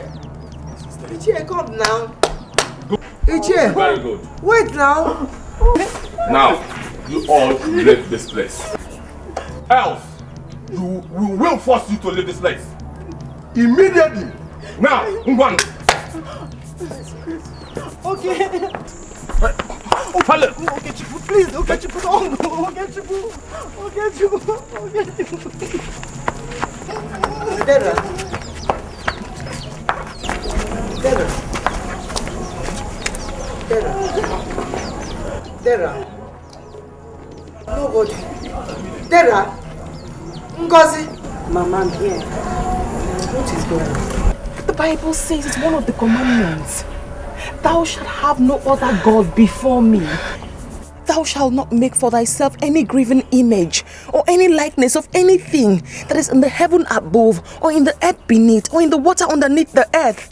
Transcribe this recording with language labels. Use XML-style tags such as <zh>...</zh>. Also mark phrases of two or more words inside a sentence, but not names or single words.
<en>Ichie, come now. Ichie. Very good. Wait now. Now, you all leave this place. Else, we will force you to leave this place. Immediately. Now, Ngwan. Okay. Okay, Chifu, please. Okay, Chifu. Okay, Chifu. Okay, Chifu. Okay, Chifu. Dera. Dera. Dera. Dera. Nobody. Dera. Ngozi. Mama, I'm here. What is going on? The Bible says it's one of the commandments. Thou shalt have no other God before me. Thou shalt not make for thyself any graven image or any likeness of anything that is in the heaven above or in the earth beneath or in the water underneath the earth.</en>